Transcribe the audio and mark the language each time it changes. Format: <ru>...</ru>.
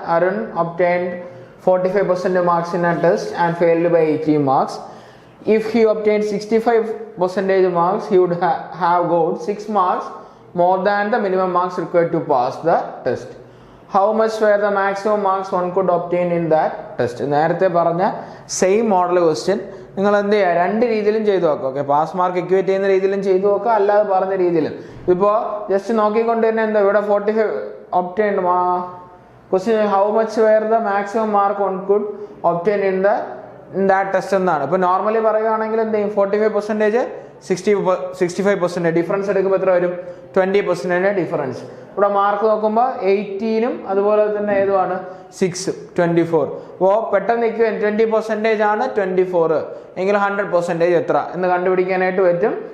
<en>Arun obtained 45% marks in a test and failed by 18 marks. If he obtained 65% marks, he would have got 6 marks more than the minimum marks required to pass the test. How much were the maximum marks one could obtain in that test?</en> <ml>നേരത്തെ പറഞ്ഞ same model question നിങ്ങൾ എന്ത് ചെയ്യുക? രണ്ട് രീതിയിലും ചെയ്തു നോക്കുക. Okay, pass mark equate ചെയ്യുന്ന രീതിയിലും ചെയ്തു നോക്കുക, അല്ലാതെ പറഞ്ഞ രീതിയിലും. ഇപ്പോൾ ജസ്റ്റ് നോക്കിക്കൊണ്ട് തന്നെ എന്താ ഇവിടെ 45 obtained question,</ml> <en>how much were the maximum mark one could obtain in that test</en> <ml>എന്നാണ്. ഇപ്പോൾ നോർമലി പറയുകയാണെങ്കിൽ എന്ത് ചെയ്യും? 45%, 65%. ഡിഫറൻസ് എടുക്കുമ്പോൾ എത്ര വരും? 20% ഡിഫറൻസ്. ഇവിടെ മാർക്ക് നോക്കുമ്പോൾ 18 അതുപോലെ തന്നെ ഏതുമാണ്? 6, 24. അപ്പോൾ പെട്ടെന്ന് 20% ആണ് 24 എങ്കിൽ 100% എത്ര എന്ന് കണ്ടുപിടിക്കാനായിട്ട് പറ്റും.</ml>